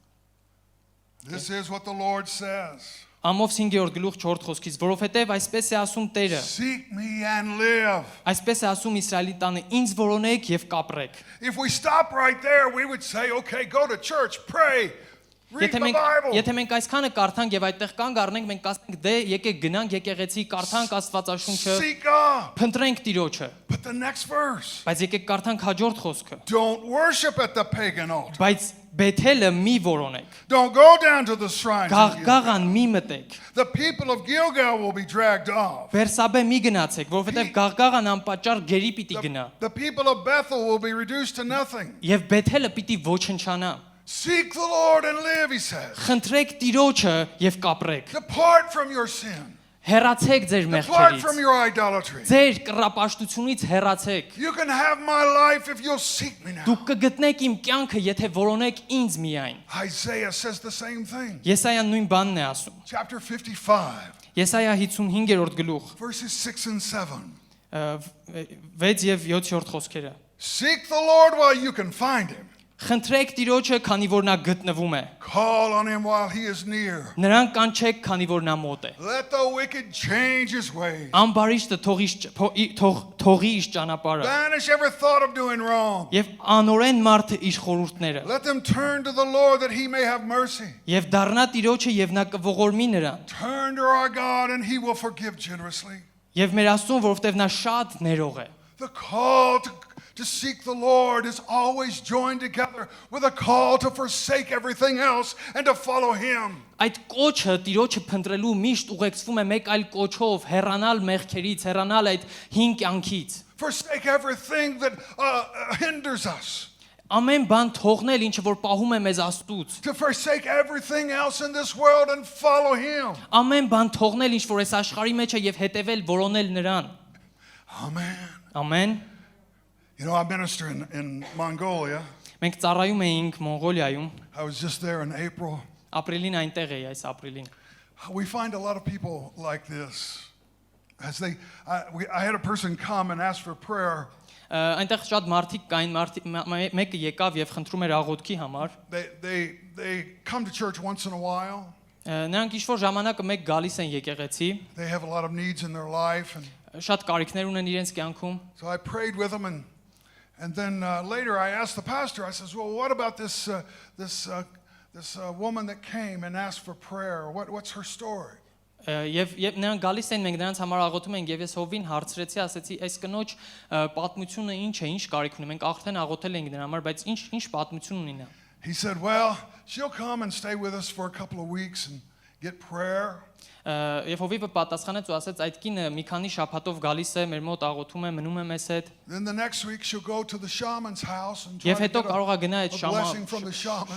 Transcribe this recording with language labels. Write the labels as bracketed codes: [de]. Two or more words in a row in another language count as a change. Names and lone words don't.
[en] This is what the Lord says. [hy] Ամովս 5-րդ գլուխ 4 խոսքից, որովհետև այսպես է ասում Տերը։ [en] Seek me and live. [hy] Այսպես է ասում Իսրայելի տանը, ինձ որոնեք եւ կապրեք։ [en] If we stop right there, we would say, okay, go to church, pray, read the Bible. [hy] Եթե մենք այսքանը կարդանք եւ այդտեղ կանգ առնենք, մենք կասենք, դե եկեք գնանք եկեղեցի, կարդանք Աստվածաշունչը, [en] Seek God. [hy] փնտրենք Տիրոջը։ [en] But the next verse, [hy] Բայց եկեք կարդանք հաջորդ խոսքը։ [en] don't worship at the pagan altar. [hy] Բայց Բեթելը մի որոնեք։ [en] Don't go down to the shrines. of Gilgal. [hy] Գաղգաղան մի մտեք։ [en] The people of Gilgal will be dragged off. [hy] Վերսաբե մի գնացեք, որովհետև գաղգաղան անպատճառ գերի պիտի գնա։ [en] The people of Bethel will be reduced to nothing. [hy] Եվ Բեթելը պիտի ոչնչանա։ [en] Seek the Lord and live, he says. [hy] Խնդրեք Տիրոջը եւ կապրեք։ [en] Depart from your sin. [hy] Հեռացեք ձեր [en] Depart from [hy] մեղքերից։ [en] your idolatry. [hy] Ձեր կռապաշտությունից հեռացեք։ [en] You can have my life if you'll seek me now. [hy] Դուք կգտնեք իմ կյանքը, եթե որոնեք ինձ միայն։ [en] Isaiah says the same thing. [hy] Եսայան նույն բանն է ասում։ [en] Chapter 55, [hy] Եսայա 55-րդ գլուխ [en] verses 6 and 7. [hy] 6 եւ 7-րդ խոսքերը։ [en] Seek the Lord while you can find him. [hy] Խնդրեք Տիրոջը, քանի որ նա գտնվում է։ [en] Call on him while he is near. [hy] Նրան կանչեք, քանի որ նա մոտ է։ [en] Let the wicked change his ways. [hy] Ամբարիշտը թողի իր ճանապարհը։ [en] Banish every thought of doing wrong. [hy] Եվ անորեն մարդը իր խորհուրդները։ [en] Let them turn to the Lord that he may have mercy. [hy] Եվ դառնա Տիրոջը եւ նա կողորմի նրան։ [en] Turn to our God and he will forgive generously. [hy] Եվ մեր Աստծուն, որովհետեւ նա շատ ներող է։ [en] The call to seek the Lord is always joined together with a call to forsake everything else and to follow him. [hy] Այդ կոչը Տիրոջը փնտրելու միշտ ուղեկցվում է մեկ այլ կոչով՝ հեռանալ մեղքերից, հեռանալ այդ հին կյանքից։ [en] Forsake everything that hinders us. [hy] Ամեն բան թողնել, ինչը որ պահում է մեզ Աստծուց։ [en] To forsake everything else in this world and follow him. [hy] Ամեն բան թողնել, ինչ որ այս աշխարհի մեջ է եւ հետևել, որոնել նրան։ [en] Amen. [hy] Ամեն։ [en] You know, I minister in Mongolia. [hy] Մենք ծառայում էինք Մոնղոլիայում, [en] I was just there in April. [hy] ապրիլին այնտեղ էի այս ապրիլին։ [en] We find a lot of people like this. I had a person come and ask for prayer. [hy] Այնտեղ շատ մարդիկ կային, մեկը եկավ եւ խնդրում էր աղոթքի համար։ [en] They come to church once in a while. [hy] Նրանք ինչ որ ժամանակը մեկ գալիս են եկեղեցի, [en] They have a lot of needs in their life. And [hy] շատ կարիքներ ունեն իրենց կյանքում։ [en] so I prayed with them, and then later I asked the pastor, I says, well, what about this woman that came and asked for prayer? What's her story? [hy] Եվ նրանք գալիս են, մենք նրանց համար աղոթում ենք, եւ ես Հովին հարցրեցի, ասեցի, այս կնոջ պատմությունը ինչ է, ինչ կարիք ունի։ Մենք արդեն աղոթել ենք նրա համար, բայց ինչ պատմություն ունի նա։ [en] He said, well, she'll come and stay with us for a couple of weeks and get prayer. [hy] Եվ Հովիվը պատասխանեց ու ասեց, այդ կինը մի քանի շաբաթով գալիս է, մեր մոտ աղոթում է, մնում է մեզ հետ։ [en] Then the next week she'll go to the shaman's house and try [hy] Եվ [en] to [hy] հետո [en] get [hy] կարող է գնա այդ [en] a blessing from the shaman.